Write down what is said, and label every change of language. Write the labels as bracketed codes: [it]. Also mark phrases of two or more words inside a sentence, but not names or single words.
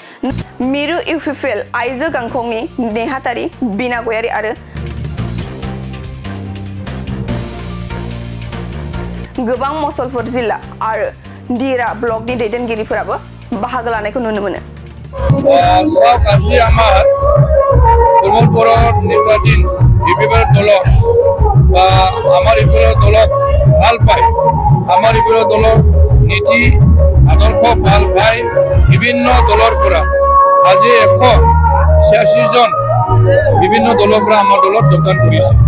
[brx] मिरु इउपिपिएल आइजो गांखंनि नेहाथारि बिना गयारि आरो गोबां मसलपुर जिल्ला आरो दिरा ब्लकनि दैदेनगिरिफोराबो बाहागो लानायखौ नुनो मोनो। [as] सब আজি আমার প্রমোদ নেতাধীন ইউপিপিএল দলক বা আমার ইউপিপিএল দলক ভাল পায় আমার ইউপিপিএল দলর নীতি আদর্শ ভাল পায় বিভিন্ন দলর পৰা আজি 186 জন বিভিন্ন দলর পৰা আমার দলত যোগদান কৰিছে।